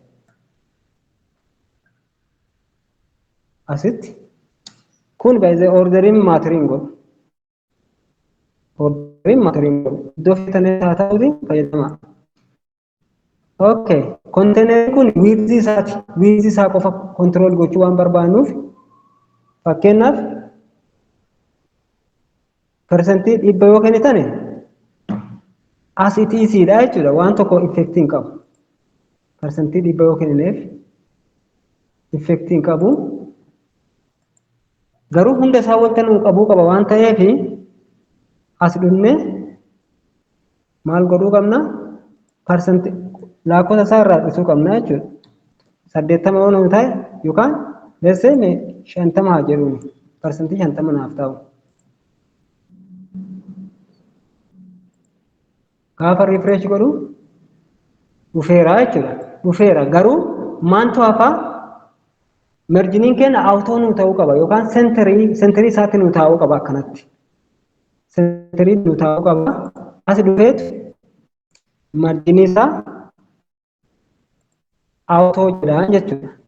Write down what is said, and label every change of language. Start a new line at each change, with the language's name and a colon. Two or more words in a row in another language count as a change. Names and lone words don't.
Oromo: asitti kun baay'ee
English: ordering mattering
Oromo: godhu
English: ordering mattering
Oromo: godhu iddoo feetanii haa ta'uuti fayyadama okay container kun width isaa qofa control gochuu waan barbaannuuf fakkeenyaaf percentii 100 yoo kennitane
English: as it is
Oromo: dha jechuudha waan tokko effect hin qabu percentii 100 yoo kennineef effect hin qabu garuu hunda isaa wanta nu qabuu qaba waan ta'eef as dhufne maal godhuu qabna percentii lakkoofsa isaa irraa dhisuu qabna jechuudha 80 yoo nu ta'e yookaan
English: let's say
Oromo: 50 haa jedhuun percentii 50 naaf ta'u gaafa refresh godhu dhufeera jechuudha dhufeera garuu maantu hafa merjiniin keenya awutoo nu ta'uu qaba yookaan senterii isaatti nu ta'uu qaba akkanatti senterii nu ta'uu qaba as dhufeetu marjinii isaa awutoo jedhaan jechuudha